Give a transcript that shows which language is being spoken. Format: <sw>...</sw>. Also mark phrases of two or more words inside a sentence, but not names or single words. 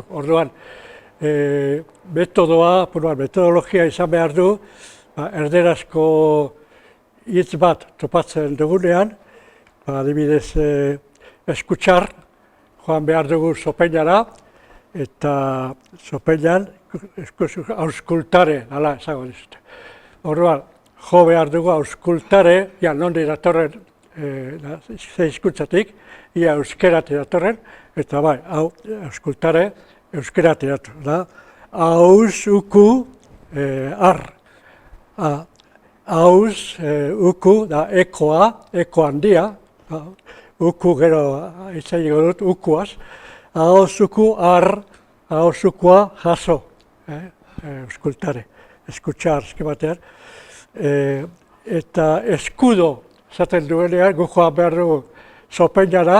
<eu>Orduan, metodologia izan behar du, erderazko hitz bat topatzen dugunean, adibidez, eskutsar, joan behar dugu Sopeinara, eta Sopeinan auskultare, hala esango dizute. Orduan, jo behar dugu auskultare, nondi datorren ze hizkuntzatik, ia euskeratik datorren, eta bai, hau auskultare, euskeratik dator, da. Hauz, uku, ar. Hauz, uku, da ekoa, eko handia, uku gero itzaiko dut, ukuaz. Hauz, uku, ar, hauz, ukua, jaso, auskultare, eskutsar, batean. Eta eskudo, esaten duenean, gu joan behar dugu Sopeinara.</eu>